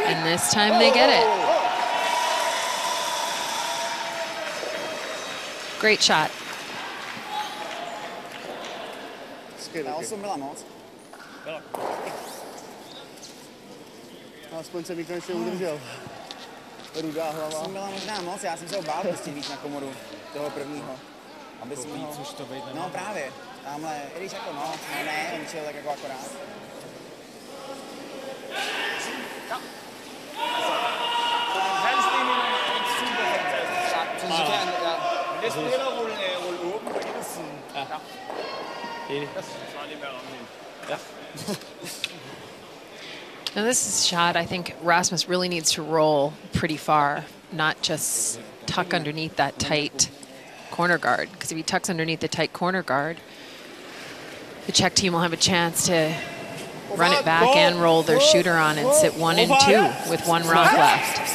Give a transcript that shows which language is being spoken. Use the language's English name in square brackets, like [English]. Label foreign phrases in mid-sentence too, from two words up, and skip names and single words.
[English] this time they get it. Great shot. [Czech] Also byla moc. Aspoň se mi konečně udržel. Rudá hlava. Jsem byla možná moc, já jsem se ho bál pustit víc na komoru toho prvního. Aby jsme ho... No právě, tamhle, i když jako no, ne, on čil tak jako akorát. [Danish] Det spiller rulle åben på indersiden. Ja. Enig. Ja. [English] Now this is a shot I think Rasmus really needs to roll pretty far, not just tuck underneath that tight corner guard. Because if he tucks underneath the tight corner guard, the Czech team will have a chance to run it back and roll their shooter on and sit 1 and 2 with 1 rock left.